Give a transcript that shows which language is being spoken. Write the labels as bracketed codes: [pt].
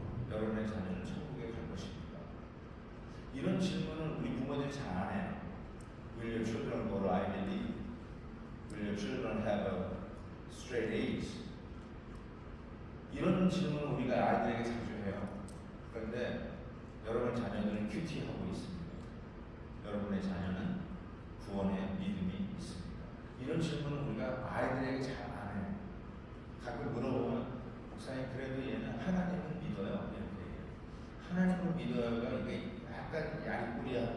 [ko] 여러분의 자녀는 천국에 갈 것입니까? 이런 질문은 우리 부모들이 잘 안 해요. [en] Will your children go to Ivy League? Will your children have a straight A's? [ko] 이런 질문을 우리가 아이들에게 자주 해요. 그런데 여러분 자녀들은 큐티하고 있습니다. 여러분의 자녀는 구원의 믿음이 있습니다. 이런 질문은 우리가 아이들에게 잘 안 해요. 가끔 물어보면 목사님 그래도 얘는 하나님을 믿어요. 이렇게 얘기해요. 하나님을 믿어요가 이게 약간 야리꾸리